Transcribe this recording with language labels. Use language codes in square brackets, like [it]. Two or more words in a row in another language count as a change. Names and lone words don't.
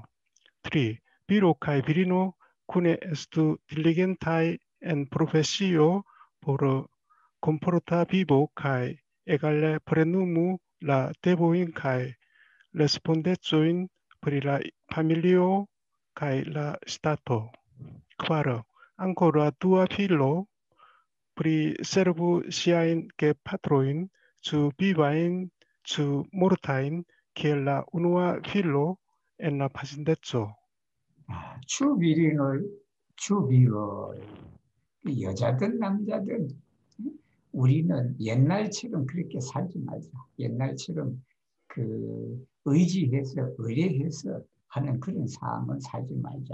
[eo] Tri, viro kaj virino kune estu diligentaj en profesio por komforta vivo kaj egale plenumu la devojn kaj respondecojn pri la familio kaj la stato. Kvaro, ankaŭ la dua filo pri servu siajn gepatrojn, ĉu vivajn, ĉu mortajn, kiel la unua filo en la pasinteco. [ko] 추비리노, 추비로 여자든 남자든 우리는 옛날처럼 그렇게 살지 말자. 옛날처럼 그 의지해서 의뢰해서 하는 그런 삶을 살지 말자.